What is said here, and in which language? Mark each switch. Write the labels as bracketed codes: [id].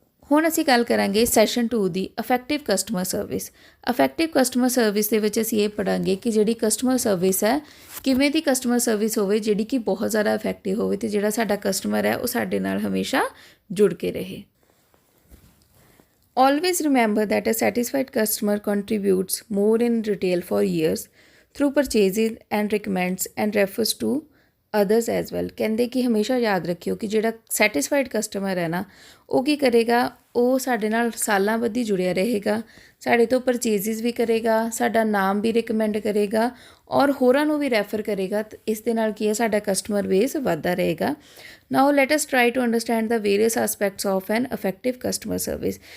[pa] ਹੁਣ ਅਸੀਂ ਗੱਲ ਕਰਾਂਗੇ ਸੈਸ਼ਨ 2 ਦੀ effective customer service. Effective customer service ਦੇ ਵਿੱਚ ਅਸੀਂ ਇਹ ਪੜ੍ਹਾਂਗੇ ਕਿ ਜਿਹੜੀ ਕਸਟਮਰ ਸਰਵਿਸ ਹੈ ਕਿਵੇਂ ਦੀ ਕਸਟਮਰ ਸਰਵਿਸ ਹੋਵੇ ਜਿਹੜੀ ਕਿ ਬਹੁਤ ਜ਼ਿਆਦਾ ਇਫੈਕਟਿਵ ਹੋਵੇ ਅਤੇ ਜਿਹੜਾ ਸਾਡਾ ਕਸਟਮਰ ਹੈ ਉਹ ਸਾਡੇ ਨਾਲ ਹਮੇਸ਼ਾ ਜੁੜ ਕੇ ਰਹੇ। [en] Always remember that a satisfied customer contributes more in retail for years through purchases and recommends and refers to others as well। [pa] ਕਹਿੰਦੇ ਕਿ ਹਮੇਸ਼ਾ ਯਾਦ ਰੱਖਿਓ ਕਿ ਜਿਹੜਾ ਸੈਟਿਸਫਾਈਡ ਕਸਟਮਰ ਹੈ ਨਾ ਉਹ ਕੀ ਕਰੇਗਾ, ਉਹ ਸਾਡੇ ਨਾਲ ਸਾਲਾਂ ਬੱਧੀ ਜੁੜਿਆ ਰਹੇਗਾ, ਸਾਡੇ ਤੋਂ ਪਰਚੇਜ਼ਿਸ ਵੀ ਕਰੇਗਾ, ਸਾਡਾ ਨਾਮ ਵੀ ਰਿਕਮੈਂਡ ਕਰੇਗਾ ਔਰ ਹੋਰਾਂ ਨੂੰ ਵੀ ਰੈਫਰ ਕਰੇਗਾ। ਇਸ ਦੇ ਨਾਲ ਕੀ ਹੈ ਸਾਡਾ ਕਸਟਮਰ ਬੇਸ ਵੱਧਦਾ ਰਹੇਗਾ। [en] Now let us try to understand the various aspects of an effective customer service.